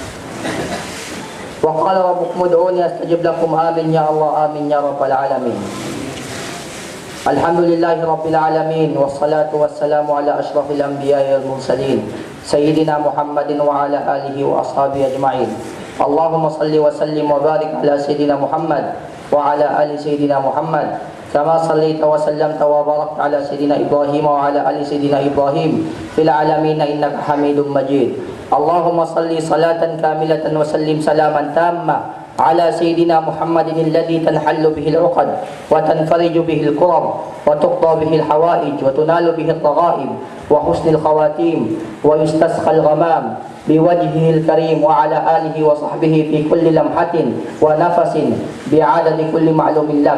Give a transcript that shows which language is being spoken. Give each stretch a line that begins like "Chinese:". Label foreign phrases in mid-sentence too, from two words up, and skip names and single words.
Arabic: وقال ربكم ادعوني أستجب لكم، آمين يا الله، آمين يا رب العالمين. الحمد لله رب العالمين، والصلاة والسلام على أشرف الأنبياء والمرسلين، سيدنا محمد وعلى آله وأصحابه أجمعين. اللهم صل وسلم وبارك على سيدنا محمد وعلى آل سيدنا محمد، كما صليت وسلمت وباركت على سيدنا إبراهيم وعلى آل سيدنا إبراهيم في العالمين إنك حميد مجيد. اللهم صل صلاة كاملة وسلم سلاما تاما على سيدنا محمد الذي تنحل به العقد وتنفرج به الكرب وتقضى به الحوائج وتنال به الرغائب وحسن الخواتيم ويستسقى الغمام بوجهه الكريم وعلى آله وصحبه في كل لمحة ونفس بعدد كل معلوم لك.